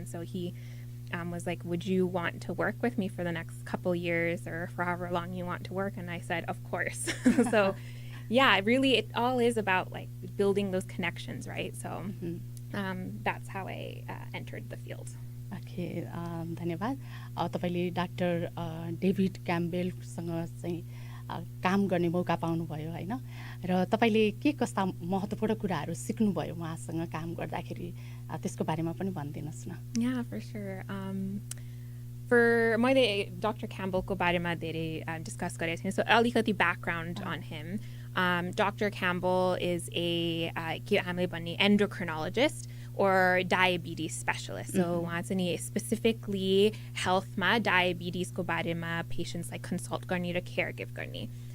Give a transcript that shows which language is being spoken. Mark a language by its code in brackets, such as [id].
[en] And so he was like, would you want to work with me for the next couple years, or for however long you want to work? And I said, of course. So yeah, really, it all is about like building those connections, right? So that's how I entered the field. [ne] Okay, धन्यवाद. तपाईले doctor David क्याम्बेलसँग चाहिँ काम गर्ने मौका पाउनुभयो हैन, र तपाईले के कस्ता महत्त्वपूर्ण कुराहरू सिक्नुभयो उहाँसँग काम गर्दाखेरि, त्यसको बारेमा पनि भनिदिनुस् न. [en] Yeah, for sure. For मैले Dr. [ne] Campbellको बारेमा धेरै discuss गरेको थिएँ. So अलिकति [en] background on him. [ne] Dr. [en] Campbell is a [ne] हामीले भन्ने [en] endocrinologist or diabetes specialist. [ne] So उहाँ चाहिँ नि specifically healthमा diabetesको बारेमा patients like consult गर्ने र care give गर्ने.